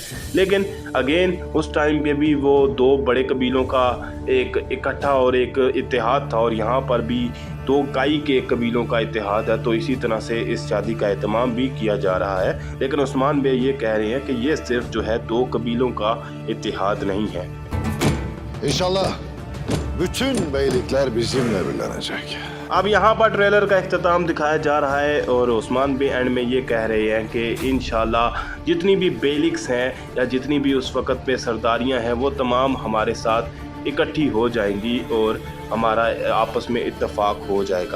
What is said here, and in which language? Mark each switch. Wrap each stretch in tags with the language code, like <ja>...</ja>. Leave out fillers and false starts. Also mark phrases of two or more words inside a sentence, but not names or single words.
<ur>لیکن اگین اس ٹائم پے بھی وہ 2 بڑے قبیلوں کا ایک اکٹھا اور ایک اتحاد تھا اور یہاں پر بھی 2 کائی کے قبیلوں کا اتحاد ہے. تو اسی طرح سے اس شادی کا اہتمام بھی کیا جا رہا ہے. لیکن عثمان بے یہ کہہ رہے ہیں کہ یہ صرف جو ہے 2 قبیلوں کا اتحاد نہیں ہے.</ur> <tr>İnşallah bütün beylikler bizimle birlenecek.</tr> <ur>اب یہاں پر ٹریلر کا اختتام دکھایا جا رہا ہے اور عثمان بے اینڈ میں یہ کہہ رہے ہیں کہ ان شاء اللہ جتنی بھی بیلکس ہیں یا جتنی بھی اس وقت پے سرداریاں ہیں وہ تمام ہمارے ساتھ اکٹھی ہو جائیں گی اور ہمارا آپس میں اتفاق ہو جائے گا.</ur>